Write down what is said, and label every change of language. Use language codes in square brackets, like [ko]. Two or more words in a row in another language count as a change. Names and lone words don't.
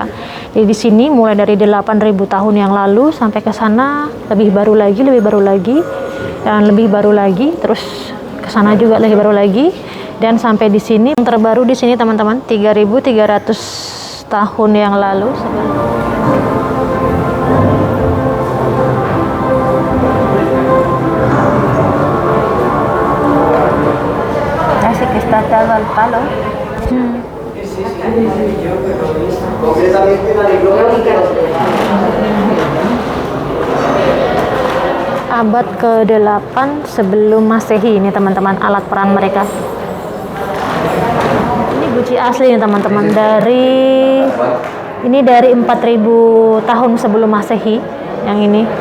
[id] Jadi di sini mulai dari 8.000 tahun yang lalu sampai ke sana lebih baru lagi, dan lebih baru lagi, terus ke sana juga lebih baru lagi, dan sampai di sini yang terbaru di sini teman-teman 3.300 tahun yang lalu. [es] Así que está atado al palo. [id] Abad ke-8 sebelum Masehi ini teman-teman alat perang mereka. Ini guci asli nih teman-teman, dari 4.000 tahun sebelum Masehi yang ini.